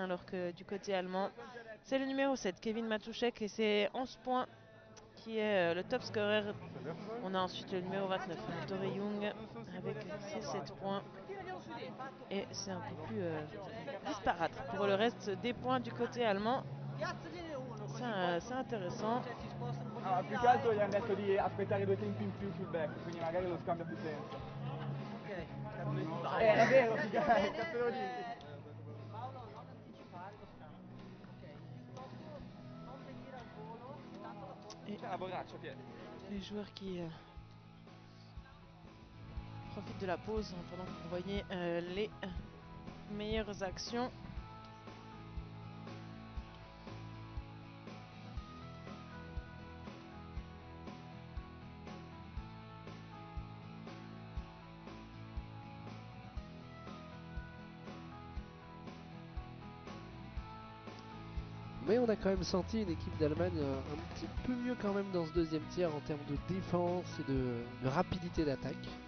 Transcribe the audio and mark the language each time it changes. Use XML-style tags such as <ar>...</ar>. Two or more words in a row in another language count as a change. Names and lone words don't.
<fr>Alors que du côté allemand, c'est le numéro 7, Kevin Matuszek, et c'est 11 points qui est le top scorer. On a ensuite le numéro 29, Ettore Jung, avec ses 7 points. Et c'est un peu plus disparate pour le reste des points du côté allemand.</fr> <it>Piazzagliene uno così</it> <fr>C'est intéressant.</fr> <it>cioè, si spostano un po' Ah, di più là che altro e- gli hanno detto di aspettare 2 tempi in più sul back, quindi magari lo scambio ha più senso. Ok, cazzo di È vero, figa, te lo dico. Paolo, non anticipare lo scambio. Ok, piuttosto non venire al volo, tanto la porta</it> <fr>Et</fr> <it>C'è la borraccia, Pietro.</it> <fr>les joueurs qui profitent de la pause pendant que vous voyez les meilleures actions. Mais on a quand même senti une équipe d'Allemagne un petit peu mieux quand même dans ce deuxième tiers en termes de défense et de rapidité d'attaque.</fr>